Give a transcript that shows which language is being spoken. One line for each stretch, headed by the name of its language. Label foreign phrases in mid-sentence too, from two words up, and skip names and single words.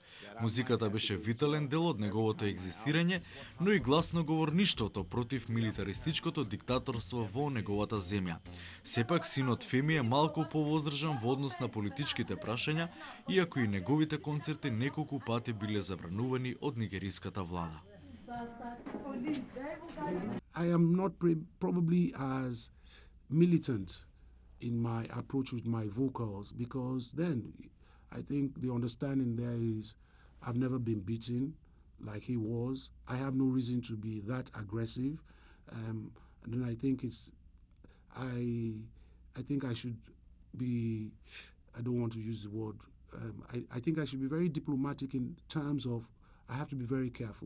Macedonian: Музиката беше витален дел од неговото екзистирање, но и гласноговорништвото против милитаристичкото диктаторство во неговата земја. Сепак, синот Феми е малку повоздржан во однос на политичките прашања, иако и неговите концерти неколку пати биле забранувани од нигериската влада.
English: I am not probably as militant in my approach with my vocals, because then I think the understanding there is I've never been beaten like he was. I have no reason to be that aggressive. And then I think I think I should be, I don't want to use the word, I think I should be very diplomatic in terms of I have to be very careful.